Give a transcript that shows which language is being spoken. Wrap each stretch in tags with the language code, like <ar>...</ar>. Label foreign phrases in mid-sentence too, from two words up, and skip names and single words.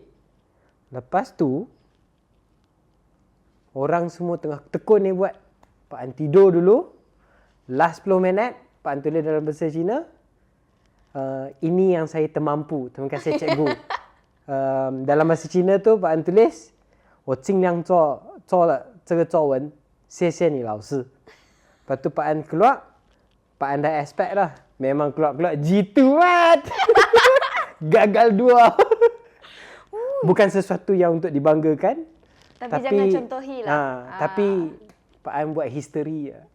<ms>Lepas tu orang semua tengah tekun ni buat. Pak An tidur dulu. Last 10 minit Pak An tulis dalam bahasa Cina. Ini yang saya termampu. Terima kasih cikgu. Dalam bahasa Cina tu Pak An tulis,</ms> <zh>我尽量做了这个作文，谢谢你老师.</zh> <ms>Lepas tu Pak An keluar, Pak An dah expect lah. Memang keluar jitu mat. Gagal 2. Bukan sesuatu yang untuk dibanggakan. Tapi jangan contohi lah. Tapi Pak An buat history lah.</ms>